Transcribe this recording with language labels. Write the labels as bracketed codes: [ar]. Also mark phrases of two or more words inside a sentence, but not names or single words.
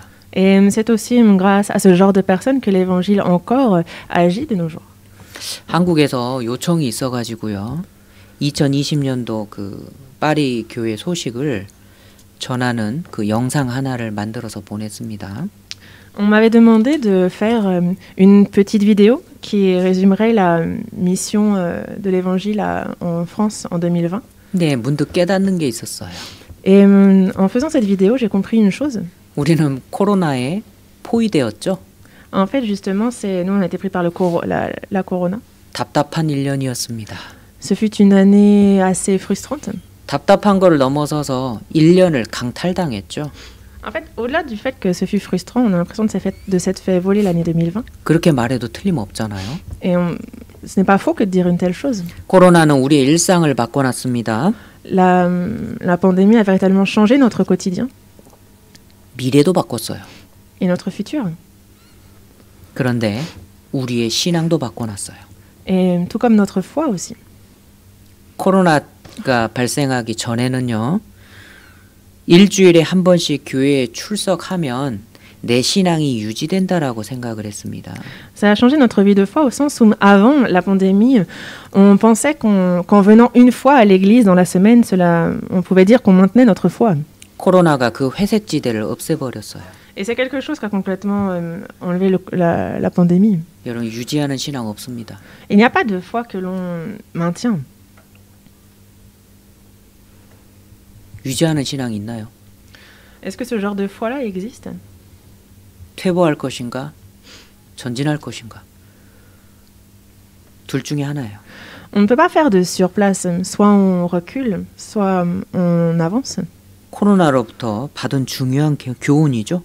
[fr] Et c'est aussi grâce à ce genre de personnes que l'évangile encore agit de nos jours. [ko] 한국에서 요청이 있어가지고요. 2020년도 그 파리 교회 소식을 전하는 그 영상 하나를 만들어서 보냈습니다. [fr] On m'avait demandé de faire une petite vidéo qui résumerait la mission de l'évangile en France en 2020. [ko] 네, 문득 깨닫는 게 있었어요. [fr] Et en faisant cette vidéo, j'ai compris une chose. [ko] 우리는 코로나에 포위되었죠. [fr] En fait, justement, nous on a été pris par la corona. [ko] 답답한 1년이었습니다. [fr] Ce fut une année assez frustrante. [ko] 답답한 걸 넘어서서 1년을 강탈당했죠. [fr] En fait, au-delà du fait que ce fut frustrant, on a l'impression de s'être fait voler l'année 2020. [ko] 그렇게 말해도 틀림없잖아요. [fr] Et ce n'est pas faux que de dire une telle chose. [ko] 코로나는 우리의 일상을 바꿔놨습니다. [fr] La pandémie a véritablement changé notre quotidien. [ko] 미래도 바꿨어요. [fr] Et notre futur. [ko] 그런데 우리의 신앙도 바꿔놨어요. [fr] Et tout comme notre foi aussi. [ko] 코로나가 발생하기 전에는요. 일주일에 한 번씩 교회에 출석하면 내 신앙이 유지된다라고 생각을 했습니다. [fr] Ça a changé notre vie de foi au sens où avant la pandémie, on pensait qu'en venant une fois à l'église dans la semaine, on pouvait dire qu'on maintenait notre foi. [ko] 코로나가 그 회색지대를 없애버렸어요. [fr] Et c'est quelque chose qui a complètement enlevé la pandémie. [ko] 여러분 유지하는 신앙 없습니다. [fr] Il n'y a pas de foi que l'on maintient. [ko] 유지하는 신앙이 있나요? [fr] Est-ce que ce genre de foi-là existe? [ko] 퇴보할 것인가? 전진할 것인가? 둘 중에 하나예요. [fr] On ne peut pas faire de surplace. Soit on recule, soit on avance. [ko] 코로나로부터 받은 중요한 교훈이죠.